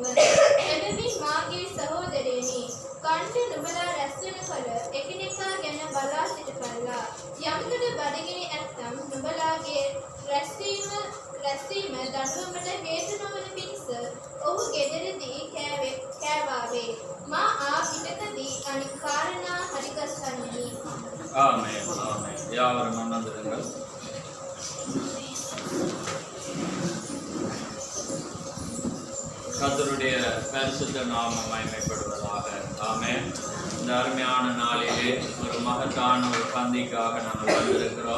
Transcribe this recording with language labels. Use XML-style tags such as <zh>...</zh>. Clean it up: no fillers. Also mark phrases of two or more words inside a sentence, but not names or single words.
<si>එබැවින් මාගේ සහෝදරයනි, කන්ට නුඹලා රැස්වෙන කල එකිනෙකා ගැන බලා සිටපල්ලා. යමකට බඩගිනි ඇත්තම් නුඹලාගේ රැස්වීම දඬුවමට හේතු නොවන පිණිස ඔහු ගෙදරදී කෑවාවේ. මා ආ පිටකදී අනික් කාරණා හරිගස්සන්නේ.</si> <ta>ஆமென் ஆமென். யாவரும் அமர்ந்திருங்கள். கர்த்தருடைய பரிசுத்த நாமம் மகிமைப்படுவதாக. ஆமென். இந்த அருமையான நாளிலே ஒரு மகத்தான ஒரு பந்திக்காக நாங்கள் வந்திருக்கிறோம்.</ta>